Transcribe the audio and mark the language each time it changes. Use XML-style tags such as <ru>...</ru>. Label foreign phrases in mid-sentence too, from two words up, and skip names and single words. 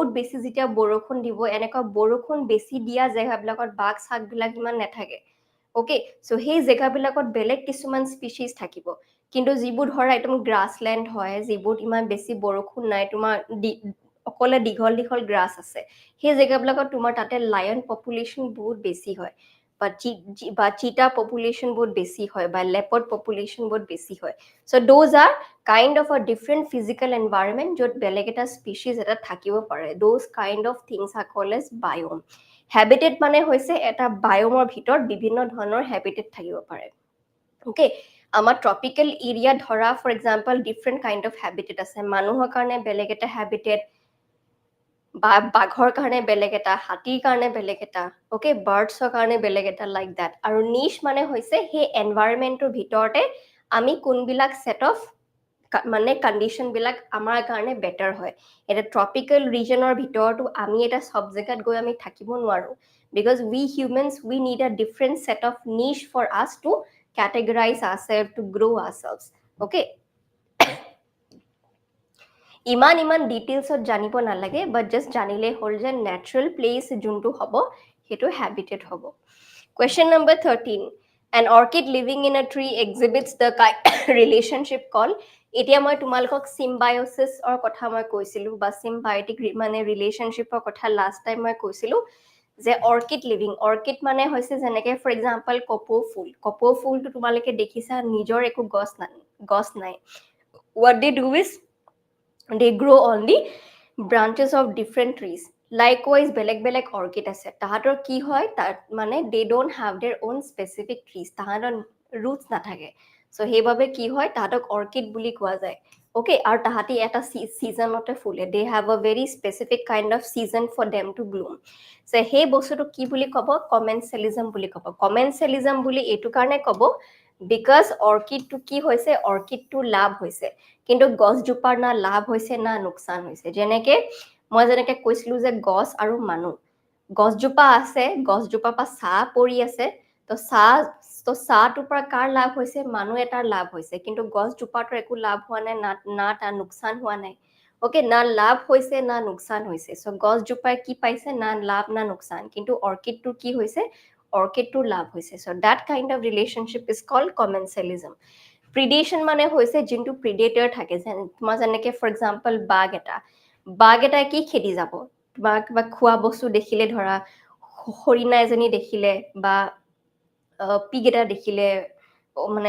<as>বেছি যেতিয়া বৰষুণ দিব এনেকুৱা বৰষুণ বেছি দিয়া জেগাবিলাকত বাঘ চাগ বিলাক ইমান নাথাকে</as> <en>okay so</en> <as>সেই জেগাবিলাকত বেলেগ কিছুমান স্পিচিজ থাকিব কিন্তু যিবোৰ ধৰা একদম গ্ৰাছলেণ্ড হয় যিবোৰ ইমান বেছি বৰষুণ নাই তোমাৰ অকলে দীঘল গ্ৰাছ আছে সেই জেগাবিলাকত তোমাৰ তাতে</as> <en>lion population</en> <as>বহুত বেছি হয় বা</as> <en>cheetah population</en> <as>বহুত বেছি হয় বা</as> <en>leopard population</en> <as>বহুত বেছি হয়</as> <en>so those are kind of a different physical environment</en> <as>য'ত বেলেগ এটা স্পিচিজ এটা থাকিব পাৰে</as> <en>those kind of things are called as biome habitat</en> <as>মানে হৈছে এটা বায়োমৰ ভিতৰত বিভিন্ন ধৰণৰ হ্যাবিটেট থাকিব পাৰে ওকে আমাৰ</as> <en>tropical area</en> <as>ধৰা</as> <en>for example different kind of habitat</en> <as>আছে মানুহৰ কাৰণে বেলেগ এটা হ্যাবিটেট বা বাঘৰ কাৰণে বেলেগ এটা হাতীৰ কাৰণে বেলেগ এটা ওকে বাৰ্ডছৰ কাৰণে বেলেগ এটা</as> <en>like that</en> <as>আৰু নিশ মানে হৈছে সেই এনভায়ৰনমেন্টৰ ভিতৰতে আমি কোনবিলাক</as> <en>set of</en> <as>মানে কন্ডিশন বিলাক আমাৰ কাৰণে বেটাৰ হয় এটা</as> <en>tropical region</en> <as>ভিতৰতো আমি এটা সব জেগাত গৈ আমি থাকিব নোৱাৰো</as> <en>because we humans we need a different set of niche for us to categorize ourselves to grow ourselves okay</en> <as>ইমান ডিটেইলছত জানিব নালাগে</as> <en>but just</en> <as>জানিলে হ'ল যে</as> <en>natural place</en> <as>যোনটো হ'ব সেইটো হ্যাবিটেট হ'ব</as> <en>question number 13 an orchid living in a tree exhibits the relationship called</en> <as>এতিয়া মই তোমালোকক symbiosis অৰ কথা মই কৈছিলো বা symbiotic মানে ৰিলেশনশ্বিপৰ কথা</as> <en>last time</en> <as>মই কৈছিলো যে অৰ্কিড মানে হৈছে যেনেকে</as> <en>for example</en> <as>কপৌ ফুলটো তোমালোকে দেখিছা নিজৰ একো গছ নাই</as> <en>what they do is they grow on the branches of different trees likewise</en> <as>বেলেগ অৰ্কিড আছে তাহাঁতৰ কি হয় তাত মানে</as> <en>they don't have their own specific trees</en> <as>তাহাঁতৰ roots নাথাকে সো সেইভাবে কি হয় তাহাঁতক অৰ্কিড বুলি কোৱা যায় ওকে আৰু তাহাঁতি এটা সিজনতে ফুলে</as> <en>they have a very specific kind of season for them to bloom</en> <as>সো সেই বস্তুটো কি বুলি ক'ব কমেনচেলিজম বুলি ক'ব কমেনচেলিজম বুলি এইটো কাৰণে ক'ব বিকজ অৰ্কিডটো কি হৈছে অৰ্কিডটো লাভ হৈছে কিন্তু গছজোপাৰ না লাভ হৈছে না লোকচান হৈছে যেনেকে কৈছিলো যে গছ আৰু মানুহ গছজোপা আছে গছজোপা পা ছাঁ পৰি আছে তো ছাঁটোৰ পৰা কাৰ লাভ হৈছে মানুহ এটাৰ লাভ হৈছে কিন্তু গছজোপাটোৰ একো লাভ হোৱা নাই না তাৰ লোকচান হোৱা নাই ওকে না লাভ হৈছে না লোকচান হৈছে সো গছজোপাই কি পাইছে না লাভ না লোকচান কিন্তু অৰ্কিডটোৰ কি হৈছে অৰ্কিডটোৰ লাভ হৈছে</as> <en>so that kind of relationship is called commensalism</en> <as>প্ৰিডেশন মানে হৈছে যোনটো প্ৰিডেটৰ থাকে তোমাৰ যেনেকে</as> <en>for example</en> <as>বাঘ এটা কি খেদি যাব বা কিবা খোৱা বস্তু দেখিলে ধৰা হৰিণা এজনী দেখিলে বা পিগ এটা দেখিলে মানে</as>